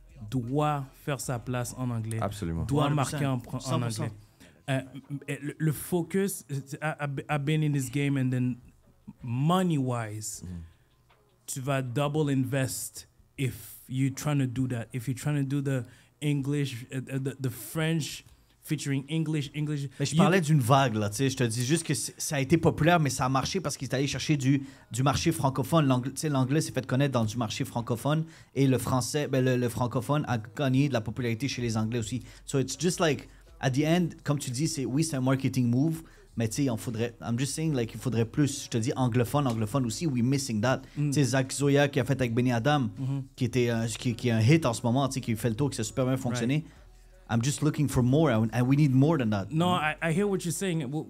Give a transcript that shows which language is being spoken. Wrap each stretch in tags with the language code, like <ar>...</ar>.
<fr>doit faire sa place en anglais. Absolument. Doit 100%. marquer en anglais. Le focus,</fr> <en>I've been in this game, and then money-wise,</en> <fr>tu vas</fr> <en>double invest if you're trying to do that. If you're trying to do the English, the French featuring English.</en> <fr>Mais je parlais d'une vague, là, tu sais. Je te dis juste que ça a été populaire, mais ça a marché parce qu'ils étaient allés chercher du marché francophone. L'anglais s'est fait connaître dans du marché francophone et le français, le francophone a gagné de la popularité chez les Anglais aussi.</fr> <en>So it's just like, at the end,</en> <fr>comme tu dis, c'est un marketing move, mais tu sais,</fr> <en>I'm just saying, like,</en> <fr>il faudrait plus. Je te dis anglophone aussi,</fr> <en>we're missing that.</en> <fr>Tu sais, Zach Zoya qui a fait avec Benny Adam, qui est un hit en ce moment, tu sais, qui fait le tour, qui a super bien fonctionné.</fr> <en>Right. I'm just looking for more, and we need more than that. No, I hear what you're saying.</en>